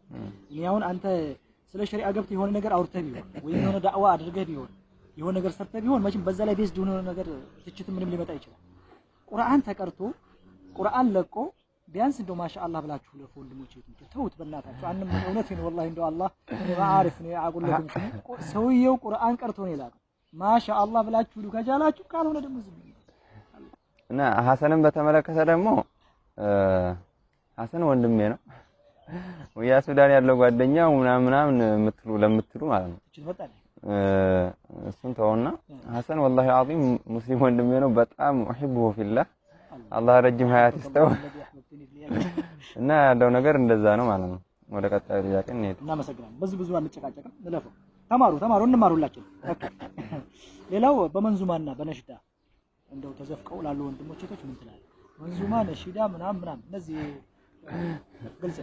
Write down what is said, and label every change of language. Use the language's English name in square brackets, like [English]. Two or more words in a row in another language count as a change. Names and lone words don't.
[Amharic] እኔ አሁን አንተ ስለ ሸሪዓ ገብተህ የሆነ ነገር አውርተህ ቢሆን ወይ የሆነ ዳዕዋ አድርገህ ቢሆን የሆነ ነገር ሰርተህ ቢሆን መቼም በዛ ላይ ቤዝ ሆነ ነገር ትችት ምንም ሊመጣ ይችላል ቁርአን ተቀርቶ ቁርአን ለቆ ቢያንስ እንደው ማሻአላህ ብላችሁ ለወንድሞቼ ተውት በእናታችሁ አንንም እውነት ነው والله እንደው አላህ እኔ ማአሪፍ ነው ያቁለኩም ሰውየው ቁርአን ቀርቶ ነው ይላል ማሻአላህ ብላችሁ ከጃላችሁ ካልሆነ ደግሞ ዝም እና ሐሰንን በተመለከተ ደግሞ ሐሰን ወንድሜ ነው ወያ ሱዳን ያለው ጓደኛው ምናምን ለምትሉ ማለት ነው እሱን ተውና ሐሰን [Arabic] والله عظيم [Amharic] ሙስሊም ወንድሜ ነው በጣም [Arabic] احبه في الله [Amharic] አላህ ረጅም ሀያት ይስጠው እና ያለው ነገር እንደዛ ነው ማለት ነው ወደ ቀጣዩ ጥያቄ እንሄድ እናመሰግናለን በዚህ ብዙ አንጨቃጨቅም እንለፈው ተማሩ እንማሩላችሁ ሌላው በመንዙማና በነሽዳ እንደው ተዘፍቀው ላሉ ወንድሞች እህቶች ምን ትላለህ መንዙማ ነሽዳ ምናምን እነዚህ ግልጽ